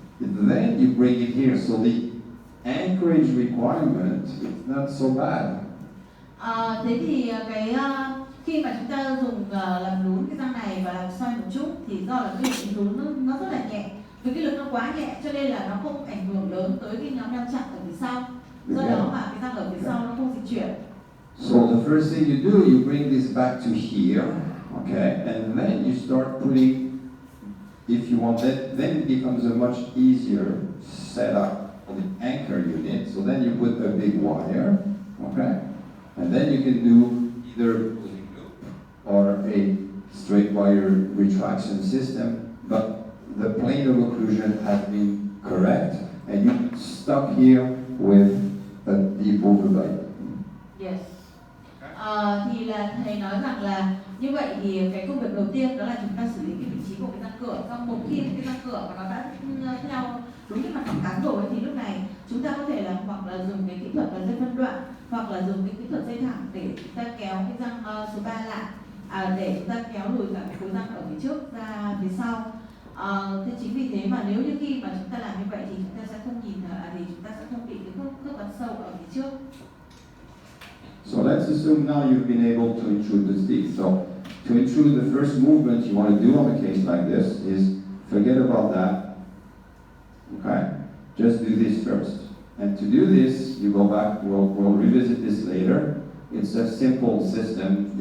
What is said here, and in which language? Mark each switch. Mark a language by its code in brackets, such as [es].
[en] Then you bring it here. So the anchorage requirement is not so bad. [vi] Thế thì khi mà chúng ta dùng làm lún cái răng này và làm xoay một chút thì do là cái lực lún nó rất là nhẹ, vì cái lực nó quá nhẹ cho nên là nó không ảnh hưởng lớn tới cái nhóm răng chặn ở phía sau, do đó mà cái răng ở phía sau nó không di chuyển. [en] So the first thing you do, you bring this back to here, okay, and then you start putting, if you want that, then it becomes a much easier setup for the anchor unit. So then you put a big wire, okay, and then you can do either pulling loop or a straight wire retraction system, but the plane of occlusion has been correct, and you're stuck here with a deep overbite. Yes. [vi] Thì là thầy nói rằng là như vậy thì cái công việc đầu tiên đó là chúng ta xử lý cái vị trí của cái răng cửa. Xong một khi cái răng cửa mà nó đã theo đúng cái mặt phẳng cắn rồi thì lúc này chúng ta có thể là hoặc là dùng cái kỹ thuật là dây phân đoạn, hoặc là dùng cái kỹ thuật dây thẳng để chúng ta kéo cái răng số 3 lại, để chúng ta kéo lùi cả cái khối răng ở phía trước ra phía sau. Thế chính vì thế mà nếu như khi mà chúng ta làm như vậy thì chúng ta sẽ không nhìn thì chúng ta sẽ không bị cái khớp cắn sâu ở phía trước. [en] So let's assume now you've been able to intrude the teeth. So to intrude, the first movement you want to do on a case like this is forget about that. Okay, just do this first. And to do this, you go back. We'll revisit this later. It's a simple system.